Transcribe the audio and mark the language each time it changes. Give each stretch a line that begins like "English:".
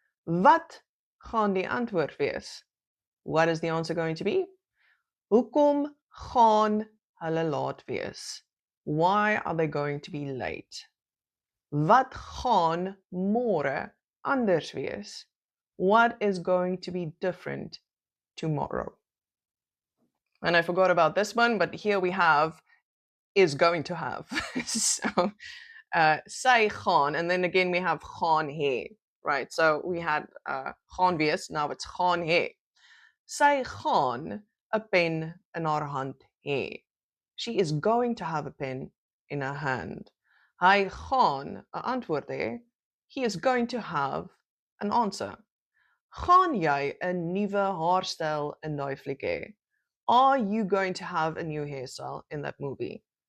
Afrikaans: Wat gaan die antwoord wees?
English: What is the answer going to be? Hoekom gaan hulle laat wees? Why are they going to be late? Wat gaan môre anders wees? What is going to be different tomorrow. And I forgot about this one, but here we have is going to have. So sy gaan, and then again we have gaan hê, right? So we had gaan wees, now it's gaan hê.
Afrikaans: Sy gaan 'n pen in haar hand hê.
English: She is going to have a pen in her hand. Hy gaan 'n antwoord hê. He is going to have an answer.
Afrikaans: Gaan jy 'n nuwe haarstyl in daai fliek hê?
English: Are you going to have a new hairstyle in that movie?